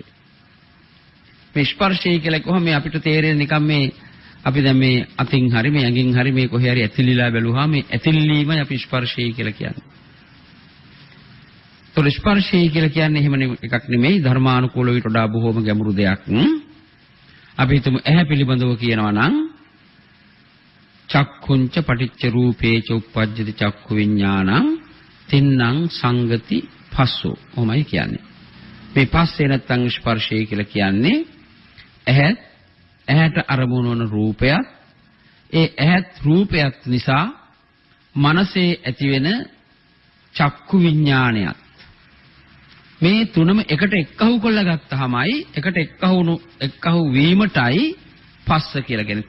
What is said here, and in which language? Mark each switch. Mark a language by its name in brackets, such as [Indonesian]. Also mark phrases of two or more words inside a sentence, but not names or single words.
[Sinhala] මේ ස්පර්ශය කියලා කොහොම මේ අපිට තේරෙන්නේ නිකන් මේ අපි දැන් මේ අතින් හරි මේ ඇඟින් හරි මේ කොහේ හරි ඇතිලිලා බැලුවාම මේ ඇතිලීමයි අපි ස්පර්ශය කියලා කියන්නේ. ඒතොර ස්පර්ශය කියලා කියන්නේ එහෙම එකක් නෙමෙයි, ධර්මානුකූලව ඊට වඩා බොහෝම ගැඹුරු දෙයක්. අපි හිතමු ඇහැ පිළිබඳව කියනවා නම් [Pali] චක්ඛුංච පටිච්ච රූපේච උප්පජ්ජති චක්ඛු විඥානං තින්නම් සංගති පස්සෝ. [Sinhala] ඔහොමයි කියන්නේ. මේ පස්සේ නැත්තම් ස්පර්ශය කියලා කියන්නේ ඇහැට අරමුණු වන රූපයක්, ඒ ඇහත් රූපයක් නිසා මනසේ ඇතිවෙන චක්කු විඥානයත්, මේ තුනම එකට එක්කහු කරලා ගත්තාමයි, එකට එක්කහු වීමටයි පස්ස කියලා කියන්නේ.